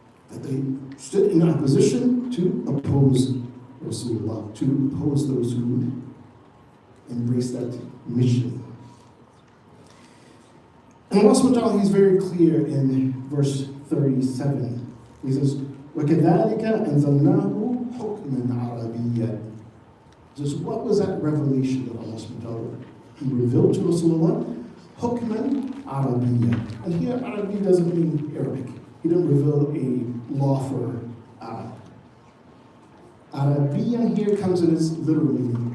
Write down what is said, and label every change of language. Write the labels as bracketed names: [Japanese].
[English] That they stood in opposition to oppose Rasulullah, to oppose those who embrace that mission. And Allah subhanahu wa ta'ala, He's very clear in verse 37. He says, [Arabic] وَكَذَلِكَ أَنزَلْنَاهُ حُكْمًا عَرَبِيًّا. [English] Just what was that revelation that Allah subhanahu wa ta'ala He revealed to Rasulullah? Hukman Arabiyya. And here Arabi doesn't mean Arabic. He didn't reveal a law for Arab. Arabiyya here comes in its literal meaning.